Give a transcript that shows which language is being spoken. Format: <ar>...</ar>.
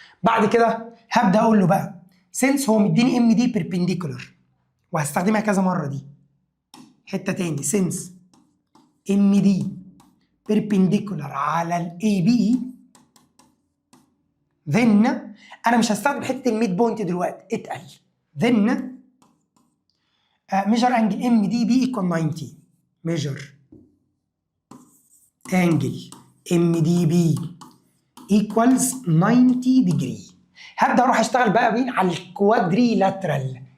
<ar>بعد كده هبدأ أقول له بقى since هو مديني ام دي perpendicular وهستخدمها كذا مرة دي. حتة تاني since ام دي perpendicular على ال AB</ar> <en>then</en> <ar>أنا مش هستخدم حتة الميد بوينت دلوقتي اتقل.</ar> <en>then measure angle MDB equal 90. measure angle MDB equals 90 degree.</en> <ar>هبدأ أروح أشتغل بقى مين على الكوادريلاترال.</ar>